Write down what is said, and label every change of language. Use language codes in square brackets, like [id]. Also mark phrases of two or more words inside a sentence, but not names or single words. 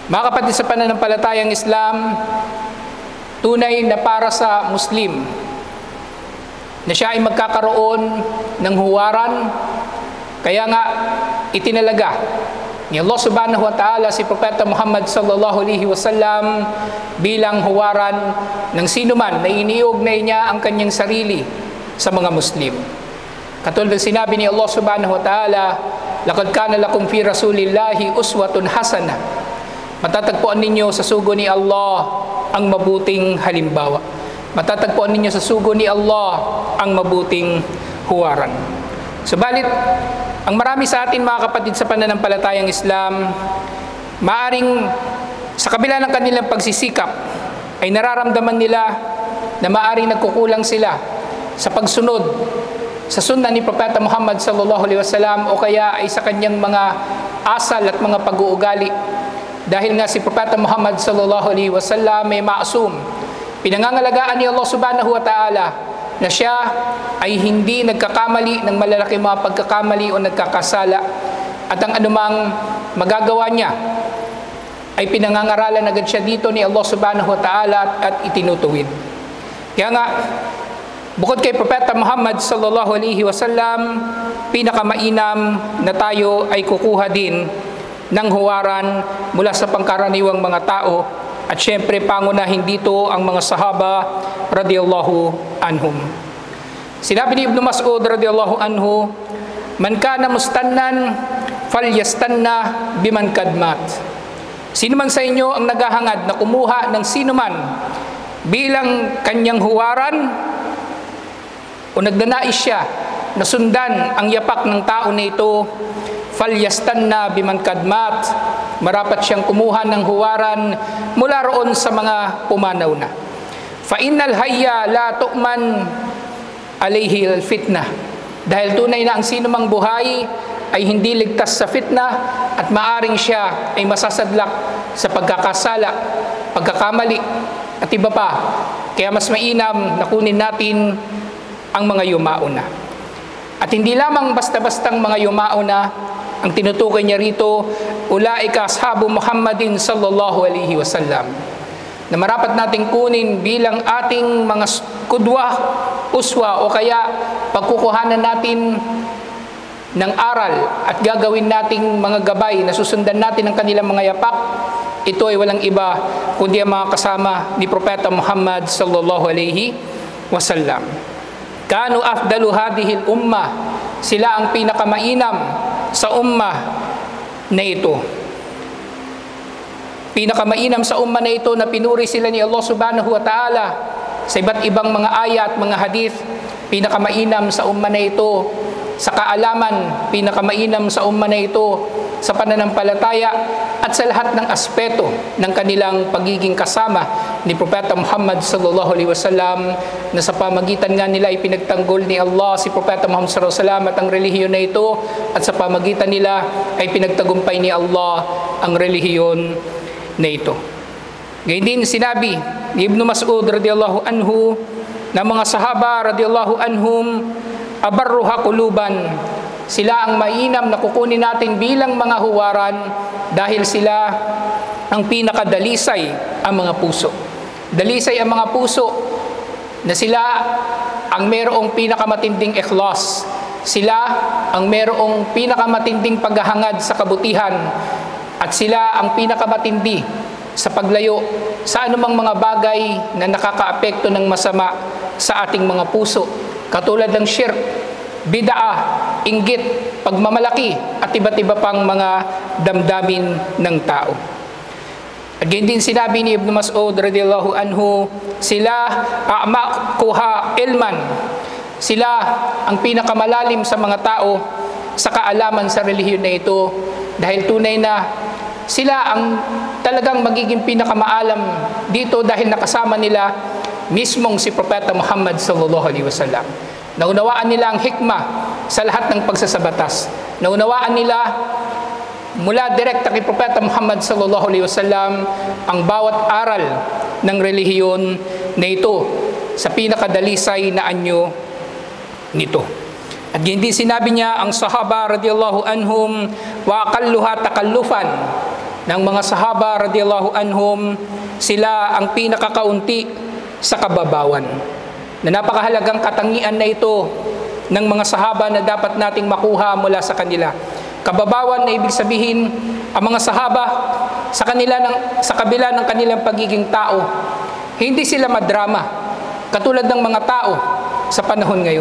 [tl] Mga kapatid sa pananampalatayang Islam, tunay na para sa Muslim na siya ay magkakaroon ng huwaran, kaya nga itinalaga ni Allah [ar] سبحانه وتعالى [tl] si Propeta Muhammad [ar] صلى الله عليه وسلم [tl] bilang huwaran ng sinuman na iniugnay niya ang kanyang sarili sa mga Muslim. Katulad ng sinabi ni Allah [ar] سبحانه وتعالى, "لقد كان لكم في رسول الله أسوة حسنة." [tl] Matatagpuan ninyo sa sugo ni Allah ang mabuting halimbawa. Matatagpuan ninyo sa sugo ni Allah ang mabuting huwaran. Subalit, ang marami sa atin mga kapatid sa pananampalatayang Islam, maaring sa kabila ng kanilang pagsisikap, ay nararamdaman nila na maaring nagkukulang sila sa pagsunod sa sunna ni Propeta Muhammad [ar] صلى الله عليه وسلم [tl] o kaya ay sa kanyang mga asal at mga pag-uugali. Dahil nga si Propeta Muhammad [ar] صلى الله عليه وسلم [tl] ay maasum. Pinangangalagaan ni Allah [ar] سبحانه وتعالى [tl] na siya ay hindi nagkakamali ng malalaking mga pagkakamali o nagkakasala, at ang anumang magagawa niya ay pinangangaralan agad siya dito ni Allah [ar] سبحانه وتعالى [tl] at itinutuwid. Kaya nga, bukod kay Propeta Muhammad [ar] صلى الله عليه وسلم, [tl] pinakamainam na tayo ay kukuha din ng huwaran mula sa pangkaraniwang mga tao, at syempre pangunahin dito ang mga sahaba [ar] رضي الله عنهم. [tl] Sinabi ni Ibn Mas'ud [ar] رضي الله عنه, "من كان مستنا فليستن بمن قد مات." [tl] Sino man sa inyo ang naghahangad na kumuha ng sino man bilang kanyang huwaran o nagdanais siya na sundan ang yapak ng tao na ito, [ar] فليستن بمن قد مات, [tl] marapat siyang kumuha ng huwaran mula roon sa mga pumanaw na. [ar] فإن الحي لا تؤمن عليه الفتنة. [tl] Dahil tunay na ang sinumang buhay ay hindi ligtas sa fitna, at maaring siya ay masasadlak sa pagkakasala, pagkakamali at iba pa. Kaya mas mainam na kunin natin ang mga yumauna. At hindi lamang basta-bastang mga yumauna ang tinutukoy niya rito, [ar] أولئك أصحاب محمد صلى الله عليه وسلم, [tl] na marapat nating kunin bilang ating mga kudwa, uswa, o kaya pagkukuhanan natin ng aral at gagawin nating mga gabay na susundan natin ang kanilang mga yapak. Ito ay walang iba kundi ang mga kasama ni Propeta Muhammad [ar] صلى الله عليه وسلم. كانوا أفضل هذه الأمة, [tl] sila ang pinakamainam sa ummah na ito. Pinakamainam sa ummah na ito na pinuri sila ni Allah [ar] سبحانه وتعالى [tl] sa iba't ibang mga ayat, mga hadith. Pinakamainam sa ummah na ito sa kaalaman, pinakamainam sa ummah na ito sa pananampalataya, at sa lahat ng aspeto ng kanilang pagiging kasama ni Propeta Muhammad [ar] صلى الله عليه وسلم, [tl] na sa pamagitan nga nila ay pinagtanggol ni Allah si Propeta Muhammad [ar] صلى الله عليه وسلم [tl] at ang relihiyon na ito, at sa pamagitan nila ay pinagtagumpay ni Allah ang relihiyon na ito. Gayun din sinabi ni Ibn Mas'ud [ar] رضي الله عنه [tl] na mga sahaba [ar] رضي الله عنهم أبرها قلوبا, [tl] sila ang mainam na kukunin natin bilang mga huwaran dahil sila ang pinakadalisay ang mga puso. Dalisay ang mga puso na sila ang mayroong pinakamatinding ikhlas. Sila ang mayroong pinakamatinding paghahangad sa kabutihan, at sila ang pinakamatindi sa paglayo sa anumang mga bagay na nakakaapekto ng masama sa ating mga puso, katulad ng shirk, bid'ah, inggit, pagmamalaki, at iba't iba pang mga damdamin ng tao. At ganyan din sinabi ni Ibn Mas'ud [ar] رضي الله عنه, [tl] sila [ar] أعمقها علما, [tl] sila ang pinakamalalim sa mga tao sa kaalaman sa relihiyon na ito, dahil tunay na sila ang talagang magiging pinakamaalam dito, dahil nakasama nila mismong si Propeta Muhammad [ar] صلى الله عليه وسلم. [tl] Naunawaan nila ang hikmah sa lahat ng pagsasabatas. Naunawaan nila mula direkta kay Propeta Muhammad [ar] صلى الله عليه وسلم [tl] ang bawat aral ng relihiyon na ito sa pinakadalisay na anyo nito. At hindi sinabi niya ang sahaba [ar] رضي الله عنهم وأقلها تكلفا, [tl] ng mga sahaba [ar] رضي الله عنهم, [tl] sila ang pinakakaunti sa kababawan. Na napakahalagang katangian na ito ng mga sahaba na dapat nating makuha mula sa kanila. Kababawan na ibig sabihin, ang mga sahaba sa kabila ng kanilang pagiging tao, hindi sila madrama katulad ng mga tao sa panahon ngayon.